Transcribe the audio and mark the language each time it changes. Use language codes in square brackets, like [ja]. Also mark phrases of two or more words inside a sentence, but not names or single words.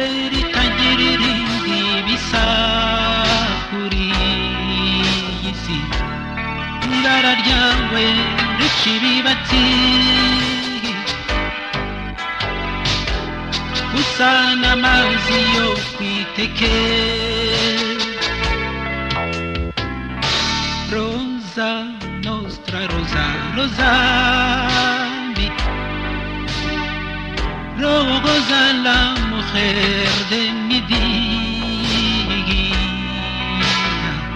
[rw] ritagira irindi bisa kuri iyi si, ibara ryawe rica ibibatsi, usa n'amazi yo kwiteke. [es] Rosa nostra, rosa, rosa mi, rosa la mujer de mi vida.